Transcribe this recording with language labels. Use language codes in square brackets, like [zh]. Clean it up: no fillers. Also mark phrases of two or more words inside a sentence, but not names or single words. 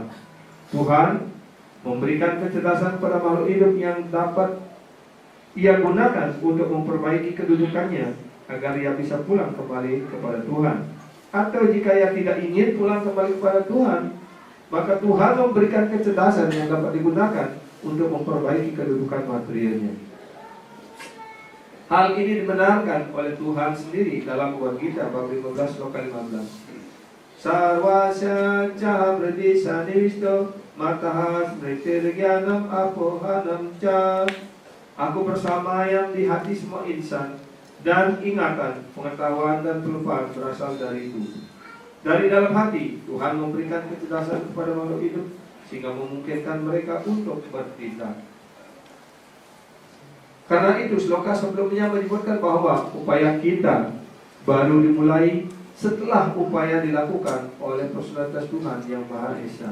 [id] Tuhan memberikan kecerdasan pada makhluk hidup yang dapat ia gunakan untuk memperbaiki kedudukannya agar ia bisa pulang kembali kepada Tuhan. Atau jika ia tidak ingin pulang kembali kepada Tuhan, maka Tuhan memberikan kecerdasan yang dapat digunakan untuk memperbaiki kedudukan materialnya. Hal ini dibenarkan oleh Tuhan sendiri dalam Bhagavad Gita bab 15 sloka 15. [sa] Sarvasya ca pradisa nivisto matahas mritirgyanam apohanam ca. [id] Aku bersama yang di hati semua insan, dan ingatan, pengetahuan dan pelupaan berasal dari itu. Dari dalam hati Tuhan memberikan kecerdasan kepada makhluk hidup sehingga memungkinkan mereka untuk bertindak. Karena itu sloka sebelumnya menyebutkan bahwa upaya kita baru dimulai setelah upaya dilakukan oleh personalitas Tuhan yang Maha Esa.